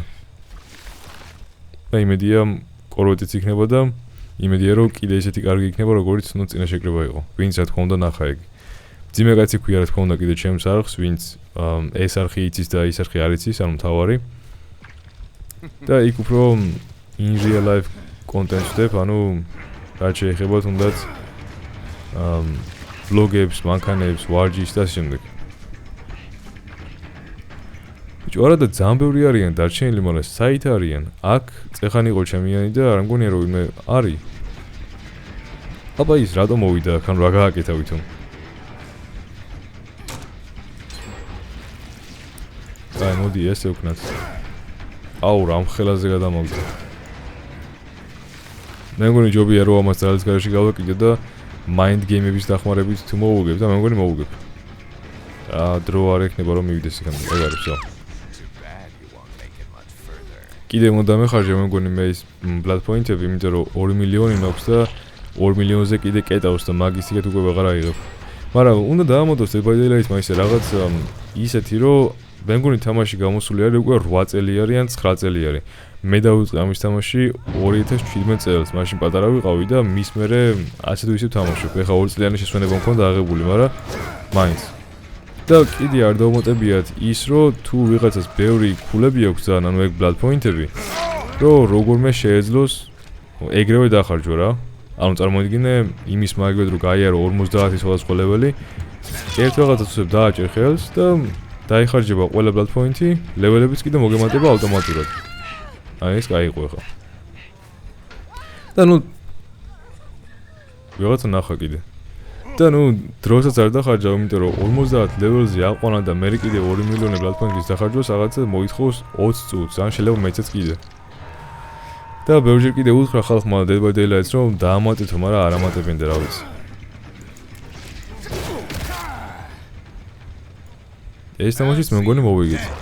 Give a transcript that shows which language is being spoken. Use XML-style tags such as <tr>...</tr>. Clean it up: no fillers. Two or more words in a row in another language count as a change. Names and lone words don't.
<ka>და იმედია კორვეტიც იქნება და იმედია რომ კიდე ისეთი კარგი იქნება როგორც ნუ წინა შეკრება იყო. ვინც რა თქმა უნდა ნახა ეგ. ძიმე კაცი ქვია რა თქმა უნდა კიდე ჩემს არხს, ვინც ეს არხი იცის და ის არხი არ იცის, ანუ მთავარი. და იქ უფრო</ka> <en>in real life content</en> <ka>ვდებ, ანუ რაც შეეხება თუნდაც vlogებს, მანქანებს, ვარჯიშს და შემდეგ. ბიჭო, არა და ძალიან ბევრი არიან დარჩენილი, მაგრამ საით არიან? აქ წეხან იყო ჩემიანი და არ მგონია რომ ვინმე არის. აბა ის რატომ მოვიდა აქ, ანუ რა გააკეთა ვითომ? აი, მოდი ესე ვქნათ. აუ, რამ ხელაზე გადამოვიდა. მე მგონი ჯობია რომ ამას ძალის გარეშე გავაკიდე და</ka> <en>mind game-</en> <ka>ების დახმარებით თუ მოვუგებ და მე მგონი მოვუგებ. დრო არ ექნება რომ მივიდეს იქამდე, ეგ არის ხო? კიდე უნდა მეხარჯე მე მგონი მე ის</ka> <en>blood point-</en> <ka>ები, იმიტომ რომ 2 მილიონი მაქვს და 2 მილიონზე კიდე კეტავს და მაგის იქეთ უკვე ვეღარ აიღებ. მაგრამ უნდა დაამოდოს Dead by Daylight მაინც რაღაც ისეთი რომ მე მგონი თამაში გამოსული არის უკვე 8 წელი არის ან 9 წელი არის. მე დავიწყე ამის თამაში 2017 წელს, მაშინ პატარა ვიყავი და მის მერე ასე თუ ისე თამაშობ. ეხლა 2 წლიანი შესვენება მქონდა აღებული, მაგრამ მაინც. და კიდე არ დავმოტებიათ ის, რომ თუ ვიღაცას ბევრი ქულები აქვს ძალიან, ანუ ეგ</ka> <en>blood point-</en> <ka>ები, რომ როგორმე შეეძლოს ეგრევე დახარჯო რა. ანუ წარმოიდგინე იმის მაგალითად რომ გაიარო 50 სხვადასხვა ლეველი, ერთ რაღაცას უცებ დააჭერ ხელს და დაიხარჯება ყველა</ka> <en>blood point-</en> <ka>ი, ლეველებიც კიდე მოგემატება ავტომატურად. აი ეს გაიყო ახლა. და ნუ ვიღაცა ნახა კიდე. და ნუ დროსაც არ დახარჯავ, იმიტომ რომ 50 ლეველზე აყვანა და მე კიდე 2 მილიონი</ka> <en>blood point-</en> <ka>ის დახარჯოს, რაღაცა მოითხოვს 20 წუთს, ან შეიძლება მეცაც კიდე. და ბევრჯერ კიდე უთხრა ხალხმა Dead by Daylight-ს რომ დაამატეთო, მაგრამ არ ამატებენ და რა ვიცი. ეს თამაშიც მე მგონი მოვიგეთ.</ka>